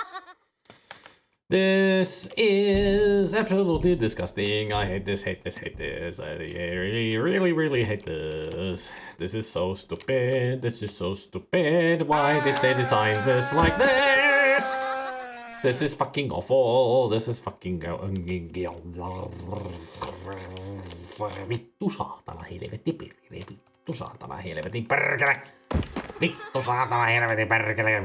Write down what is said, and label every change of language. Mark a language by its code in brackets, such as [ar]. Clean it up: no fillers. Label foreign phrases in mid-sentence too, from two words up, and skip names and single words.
[en] This is absolutely disgusting. I hate this, hate this, hate this. I really, really, really hate this. This is so stupid. This is so stupid. Why did they design this like this? This is fucking awful. This is fucking... [fi] Vittu saatana helvetti perkele. Vittu saatana helvetti perkele. Vittu saatana helvetti perkele.